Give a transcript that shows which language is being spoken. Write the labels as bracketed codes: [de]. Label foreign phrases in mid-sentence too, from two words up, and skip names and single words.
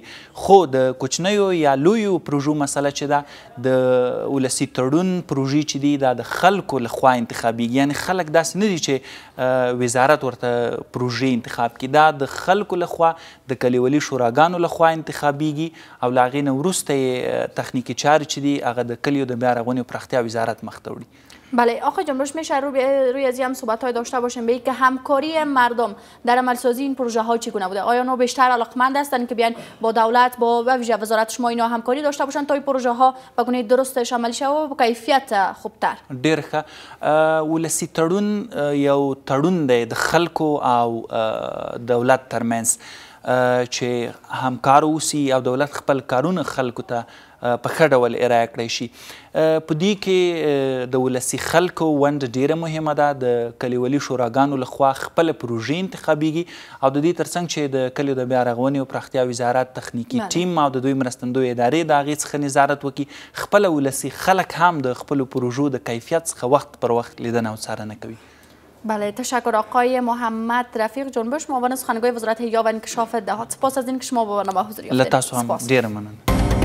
[ps] خو د کوچنیو یا لویو پروژو مسله چې ده د ولسي تړون پروژې چې دي دا د خلکو لخوا انتخابیږي، یعنې خلک داسې نه دي چې وزارت ورته پروژې انتخاب کړي، دا د خلکو لخوا د کلیوالي شوراګانو لخوا انتخابیږي او له هغې نه وروسته یې تخنیکي چارې چې دي هغه د کلیو د بیا رغونې و پراختیا وزارت مخ ته وړي. [fa] بله آقای جنبش میشه روی از هم صحبت های داشته باشیم به که همکاری مردم در عملسازی این پروژه ها چگونه بوده؟ آیا اونا بیشتر علاقمند هستند که بیان با دولت با ویژه وزارت شما اینا همکاری داشته باشن تا این پروژه ها به گونه درستش عملی شود و با کیفیت خوبتر؟ [ps] ډیر ښه. ولسي تړون یو تړون دی د خلکو او دولت ترمنځ چې همکار اوسي او دولت خپل کارونه خلکو ته په ښه ډول ارایه کړی شي. په دې کې د ولسي خلکو ونډه ډیره مهمه ده. د کلیوالي شوراګانو لخوا خپله پروژې انتخابیږي او د دې ترڅنګ چې د کلیو د بیا رغونې او پراختیا وزارت تخنیکي ټیم او د دوی مرستندوی ادارې د هغې څخه نظارت وکړي، خپله ولسي خلک هم د خپلو پروژو د کیفیت څخه وخت پر وخت لیدنه او څارنه کوي. [fa] بله تشکر آقای محمد رفیق جنبش، معاون سخنگوی وزارت حیاه و انکشاف دهات. سپاس از اینکه شما با برنامه حضور یافتید. [ps] له تاسو هم ډیره مننه.